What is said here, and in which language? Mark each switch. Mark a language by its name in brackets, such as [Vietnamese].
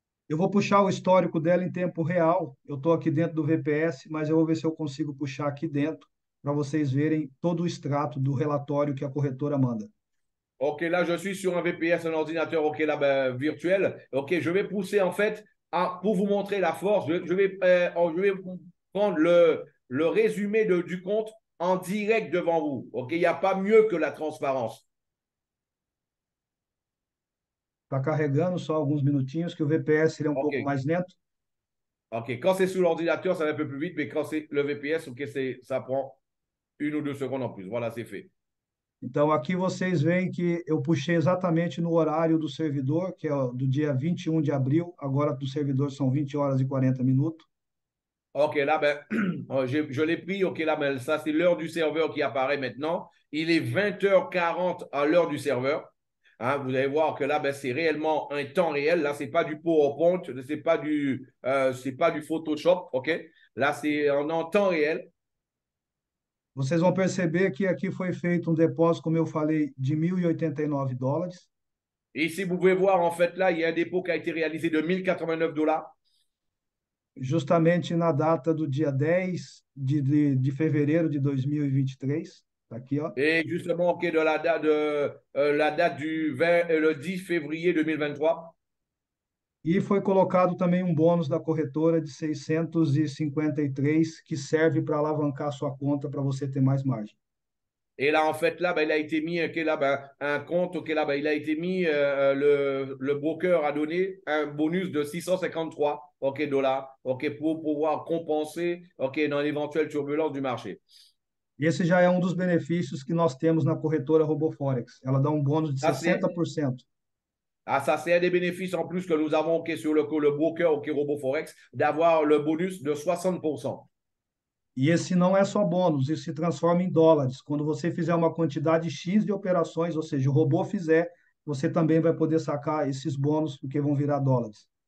[Portuguese] Eu vou puxar o histórico dela em tempo real. Eu estou aqui dentro do VPS, mas eu vou ver se eu consigo puxar aqui dentro para vocês verem todo o extrato do relatório que a corretora manda. [French] OK, là, je suis sur un VPS, un ordinateur, OK, là, ben, virtuel. OK, je vais pousser, en fait, pour vous montrer la force, je vais prendre le résumé du compte en direct devant vous. OK, il n'y a pas mieux que la transparence. [Portuguese] Está carregando só alguns minutinhos, que o VPS ele é um pouco OK, mais lento. OK. [French] Quand c'est sous l'ordinateur, ça va un peu plus vite, mais quand c'est le VPS, OK, ça prend 1 ou 2 secondes en plus. Voilà, c'est fait. [Portuguese] Então, aqui vocês veem que eu puxei exatamente no horário do servidor, que é do dia 21 de abril. Agora, do servidor são 20 horas e 40 minutos. [French] OK, là, ben, je l'ai pris. OK, là, ben, ça, c'est l'heure du serveur qui apparaît maintenant. Il est 20h40 à l'heure du serveur. Hein, vous allez voir que là, ben, c'est réellement un temps réel. Là, c'est pas du PowerPoint, c'est pas du Photoshop. OK, là, c'est en temps réel. [Portuguese] Vocês vão perceber que aqui foi feito um depósito, como eu falei, de $1.089. [French] Et ici, vous pouvez voir, en fait, là, il y a un dépôt qui a été réalisé de $1 089. [Portuguese] Justamente na data do dia 10 de fevereiro de 2023. Está aqui, ó. [French] Et justement, OK, de la date du 20, le 10 février 2023. [Portuguese] E foi colocado também um bônus da corretora de 653, que serve para alavancar sua conta para você ter mais margem. [French] Et là, en fait, là, ben, il a été mis là, ben, un compte, là, ben, il a été mis, le broker a donné un bonus de 653 dollars, pour pouvoir compenser, dans l'éventuelle turbulence du marché. [Portuguese] Esse já é um dos benefícios que nós temos na corretora RoboForex. Ela dá um bônus de 60%. [French] Ah, ça, c'est un des bénéfices en plus que nous avons sur le broker RoboForex, d'avoir le bonus de 60%. [Portuguese] E esse não é só bônus, isso se transforma em dólares. Quando você fizer uma quantidade X de operações, ou seja, o robô fizer, você também vai poder sacar esses bônus, porque vão virar dólares.